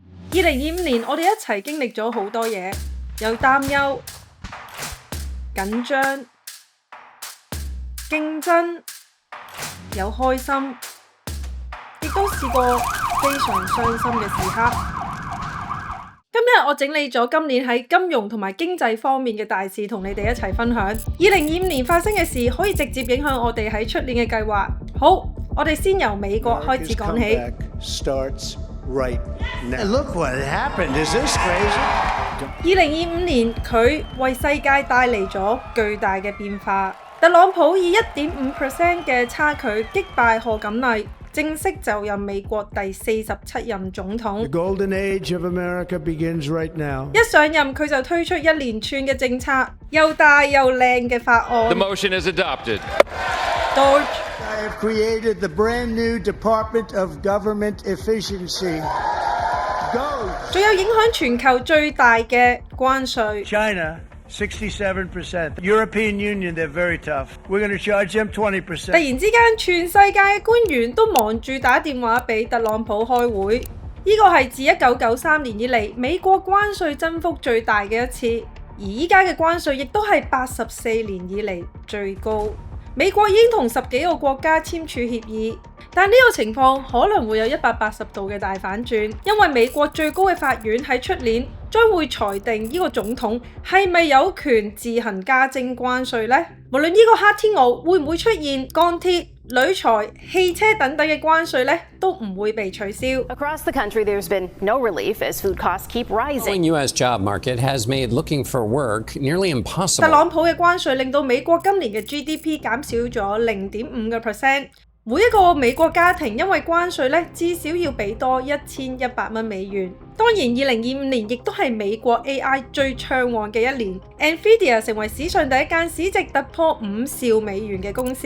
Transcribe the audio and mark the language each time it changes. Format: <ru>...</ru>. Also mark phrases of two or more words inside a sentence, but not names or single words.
<yue>2025 年我哋一齊經歷咗好多嘢，有擔憂、緊張、競爭，有開心，亦都試過非常傷心嘅時刻。今日我整理咗今年喺金融同埋經濟方面嘅大事，同你哋一齊分享。2025年發生嘅事可以直接影響我哋喺出年嘅計劃。好，我哋先由美國開始講起。</yue> <en>Look what happened. Is this crazy?</en> <yue>2025 年佢為世界帶嚟咗巨大嘅變化。特朗普以 1.5% 嘅差距擊敗賀錦麗，正式就任美國第47任總統。</yue> <en>The golden age of America begins right now.</en> <yue>一上任佢就推出一連串嘅政策，又大又靚嘅法案。</yue> <en>The motion is adopted. I have created the brand new Department of Government Efficiency. Go!</en> <yue>仲有影響全球最大嘅關稅。</yue> <en>China, 67%. European Union, they're very tough. We're going to charge them</en> <yue>突</yue> <en>20%.</en> <yue>然之間，全世界嘅官員都忙住打電話俾特朗普開會。呢個係自1993年以嚟美國關稅增幅最大嘅一次，而依家嘅關稅亦都係84年以嚟最高。美國已經同10幾個國家簽署協議，但呢個情況可能會有180度嘅大反轉，因為美國最高嘅法院喺出年將會裁定呢個總統係咪有權自行加徵關稅呢？無論呢個黑天鵝會唔會出現，鋼鐵、鋁材、汽車等等嘅關稅呢都唔會被取消。</yue> <en>Across the country, there's been no relief as food costs keep rising. The U.S. job market has made looking for work nearly impossible.</en> <yue>特朗普嘅關稅令到美國今年嘅 GDP 減少咗0.5%。每一個美國家庭因為關稅咧，至少要俾多1100蚊美元。當然，2025年亦都係美國 AI 最暢旺嘅一年。NVIDIA 成為史上第一間市值突破5兆美元嘅公司。</yue>